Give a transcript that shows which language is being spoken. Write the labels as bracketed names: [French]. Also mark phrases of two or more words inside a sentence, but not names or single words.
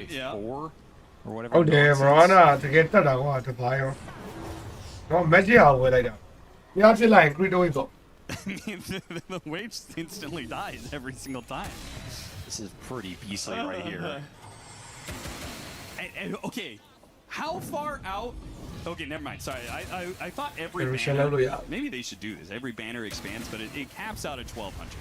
[English] Triple that 4 or whatever. [Burmese] ဟုတ်တယ် nonsense. Mirana တကယ်တက်တာကွာတပိုင်းရောနော် magic ဟာဝယ်လိုက်တာညဖြစ်လိုက်ရင် [English] crit wave [Burmese] ပေါ့ [English] The wave instantly dies every single time. This is pretty beastly right here. And okay, how far out? Okay, never mind. Sorry, I thought every [Filipino] Pero siya banner. lalo yan. [English] Maybe they should do this. Every banner expands, but it caps out at 1200.